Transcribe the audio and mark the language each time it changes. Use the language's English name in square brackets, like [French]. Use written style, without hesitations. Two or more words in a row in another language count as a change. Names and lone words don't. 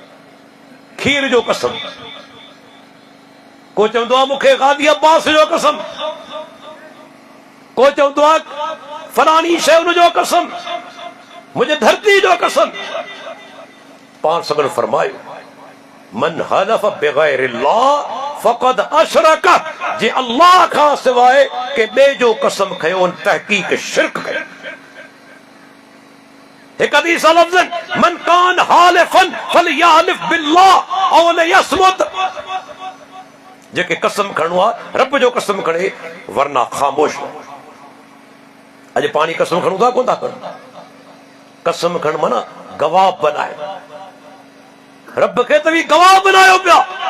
[Sindhi] खीर जो कसम, को चवंदो आहे मूंखे गाज़ी अब्बास जो कसम, को चवंदो आहे फलानी शइ उनजो कसम, मुंहिंजे धरती जो कसम। पाण सगन फरमायो, [Arabic] من حلف بغير الله فقد أشرك. [Sindhi] जे अल्लाह खां सवाइ के ॿिए जो कसम खयो, तहक़ीक़ शिरक कयो। हिक हदीस लफ़्ज़न, [Arabic] من كان حالفا فليحلف بالله أو ليصمت. [Sindhi] जेके कसम खणो आहे रब जो कसम खणे, वरना ख़ामोश। अॼु पाणी कसम खणूं था कोन था करूं? कसम खण माना गवाह बनाए, रब खे तव्हीं गवाह बनायो पिया।